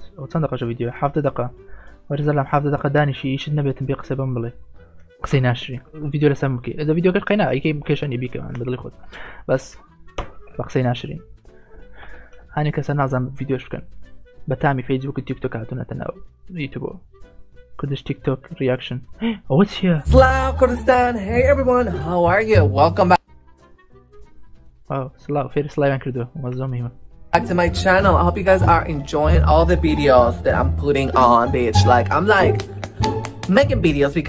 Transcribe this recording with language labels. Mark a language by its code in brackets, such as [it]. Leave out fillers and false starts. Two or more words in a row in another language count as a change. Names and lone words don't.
[ckb] ئەو چەند دقەشە ڤیدیۆ 7 دقە وەرزە لەم 7 دقە دانیشی ئیشت نەبێتم پێ قسە بەم بڵێ قسەی ناشری ڤیدیۆ لەسەر بکەی ئەدا ڤیدیۆکە قەینا ئەیکەی کێشانی بیکەمان بەدڵی خۆت بەس بە قسەی ناشرین هەنێ کەسە نازانم ڤیدیۆش بکەن بە تامی فەیسبوک و تیکتۆک هاتوونەتە ناو یوتیوبەوە [en] Kurdish TikTok reaction. Oh, what's here? Slav Kurdistan. Hey everyone, how are you? Welcome Oh, Slav. Fair Slavian Kurdo. back to my channel. I hope you guys are enjoying all the videos that I'm putting on, bitch. Like I'm like making videos because